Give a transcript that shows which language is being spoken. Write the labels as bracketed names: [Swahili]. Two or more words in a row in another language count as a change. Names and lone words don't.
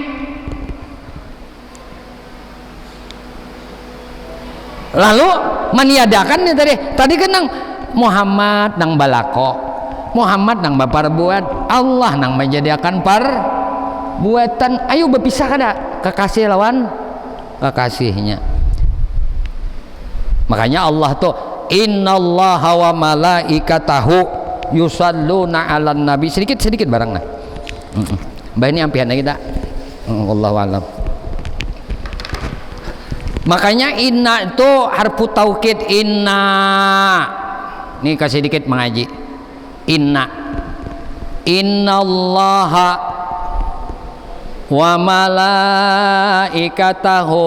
[Banjar] Lalu meniadakan nih tadi kan nang Muhammad nang balako, Muhammad nang baparbuat, Allah nang menjadikan perbuatan. Ayo berpisah kada kekasih lawan kekasihnya. Makanya Allah tuh [Arabic] innallaha wa malaikatahu yusalluna 'alan nabi. [Banjar] Sedikit barang nah. Mbah ini ampihan kita. [Arabic] Wallahu a'lam. [Banjar] Makanya inna itu [Arabic] harfu taukid [Banjar] inna. Nih kasih dikit mengaji. [Arabic] Innallaha wa malaikatahu.